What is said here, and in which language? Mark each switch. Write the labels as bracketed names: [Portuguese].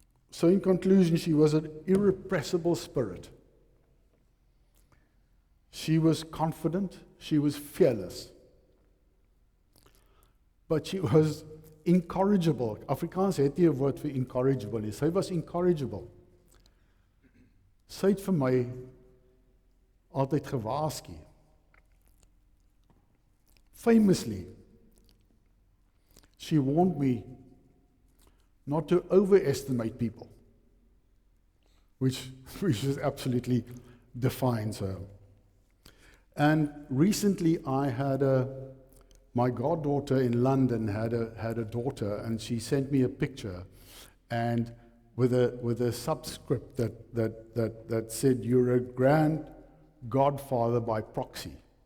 [English] So in conclusion, she was an irrepressible spirit. She was confident, she was fearless. But she was incorrigible. [Afrikaans] Afrikaans het nie 'n woord vir incorrigible nie. Sy was incorrigible. Sy het vir my altyd gewaarsku. [English] Famously, she warned me not to overestimate people, which is absolutely defines her. And recently I had my goddaughter in London had a daughter, and she sent me a picture, and with a subscript that said, "You're a grand godfather by proxy."